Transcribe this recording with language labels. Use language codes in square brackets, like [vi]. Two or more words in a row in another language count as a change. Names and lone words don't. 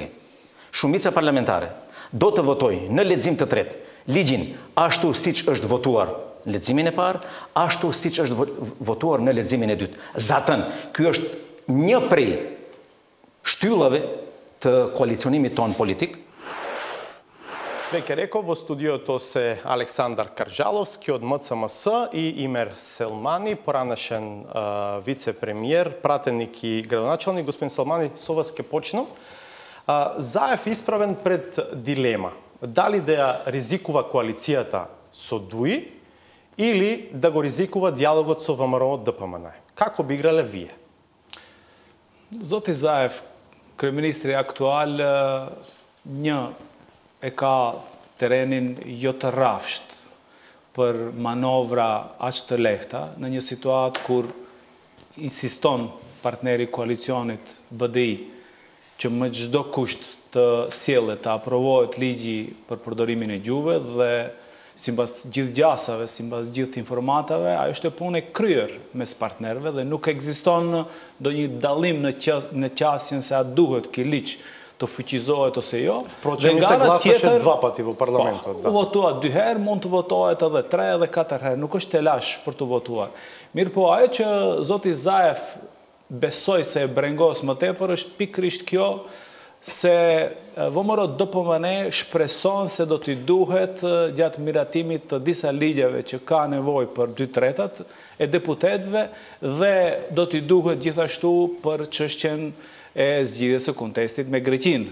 [sq] Shumica parlamentare do të votojë në lexim të tretë ligjin ashtu siç është votuar në leximin e parë, ashtu siç është votuar në leximin e dytë. Zatën, ky është një prej shtyllave të koalicionimit ton politik. [mk] Веќе реков, во студиото се Александар Кржаловски од МЦМС и Имер Селмани, поранешен вице-премиер, пратеник и градоначалник. Господин Селмани, со вас ќе почнам. Заев исправен пред дилема. Дали да ја ризикува коалицијата со ДУИ или да го ризикува диалогот со ВМРО ДПМН? Како би играле вие? [sq] Zoti Zaev, kryeministri aktual, një e ka terenin jo të rrafsht për manovra aq të lehta në një situatë kur insiston partneri koalicionit BDI që me çdo kusht të sjellet të aprovohet ligji për përdorimin e gjuhëve dhe sipas gjithë gjasave, sipas gjithë informatave, ajo është e punë e kryer mes partnerëve dhe nuk ekziston ndonjë dallim në qasjen se a duhet ky ligj të fuqizohet ose jo. [mk] Впрочем, се гласаше два пати во парламентот. [sq] U votua 2 herë, mund të votohet edhe 3 edhe 4 herë, nuk është telash për të votuar. Mirë po, ajo që zoti Zaev besoj se e brengos më tepër është pikërisht kjo se VMRO DPMN shpreson se do t'i duhet gjatë miratimit të disa ligjeve që ka nevojë për 2/3 e deputetëve dhe do t'i duhet gjithashtu për çështjen e zgjidhjes së kontestit me Greqinë.